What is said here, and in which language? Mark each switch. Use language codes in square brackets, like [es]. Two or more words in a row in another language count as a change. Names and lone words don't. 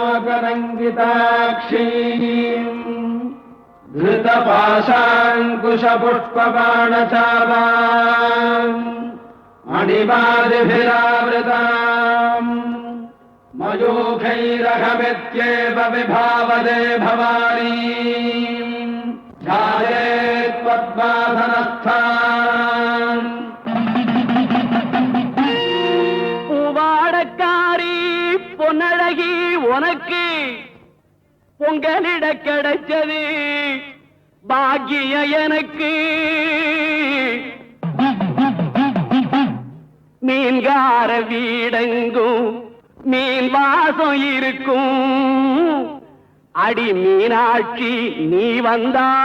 [sa] मूकरङ्गिताक्षीम् धृतपाशाङ्कुशपुष्पबाणचापाम् मणिमादिभिरावृताम् मयूखैरहमित्येव विभावदे भवानी ध्यायेत् पद्मासनस्थान् [ta] பூவாடக்காரி பொன்னழகி உனக்கு பொங்கலிட கிடைச்சது பாக்கிய எனக்கு மீன்கார வீடெங்கும் மீன் வாசம் இருக்கும் அடி மீனாட்சி நீ வந்தா